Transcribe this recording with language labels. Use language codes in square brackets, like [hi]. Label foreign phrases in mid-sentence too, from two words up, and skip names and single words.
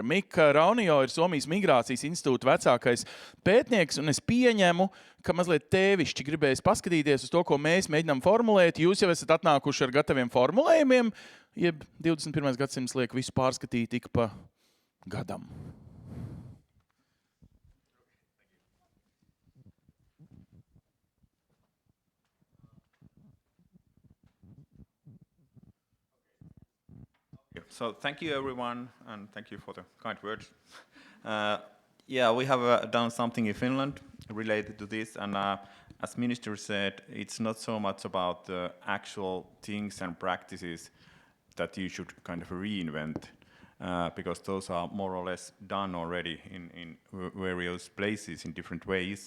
[lv] Mika Raunio ir Somijas Migrācijas institūta vecākais pētnieks, un es pieņemu, ka mazliet tēvišķi gribējis paskatīties uz to, ko mēs mēģinām formulēt. Jūs jau esat atnākuši ar gataviem formulējumiem, jeb 21. gadsimts liek visu pārskatīt ik pa gadam. [en] So thank you, everyone, and thank you for the kind words. We have done something in Finland related to this, and as Minister said, it's not so much about the actual things and practices that you should kind of reinvent, because those are more or less done already in various places in different ways.